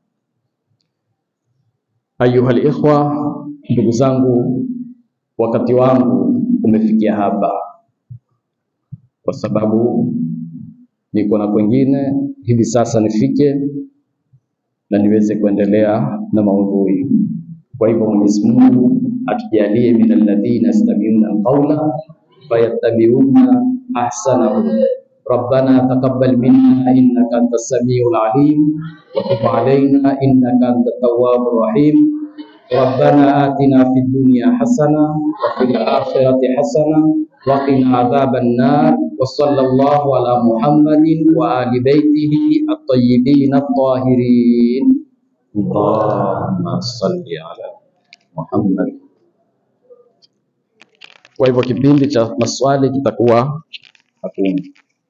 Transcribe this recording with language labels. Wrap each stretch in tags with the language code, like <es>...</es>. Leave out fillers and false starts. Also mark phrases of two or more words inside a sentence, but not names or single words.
<ar>أيها الإخوة,</ar> <sw>ndugu zangu, wakati wangu umefikia hapa, kwa sababu niko na kwingine hivi sasa nifike na niweze kuendelea na maudhui. Kwa hivyo Mwenyezi Mungu atujalie</sw> <ar>من الذين يستمعون القول فيتبعون أحسنه. ربنا تقبل منا إنك أنت السميع العليم وتب علينا إنك أنت التواب الرحيم. ربنا آتنا في الدنيا حسنة وفي الآخرة حسنة وقنا عذاب النار. وصلى الله على محمد وعلى آل بيته الطيبين الطاهرين. اللهم صل على محمد.</ar> <sw>Kwa hivyo kipindi cha maswali kitakuwa hakuna.</sw>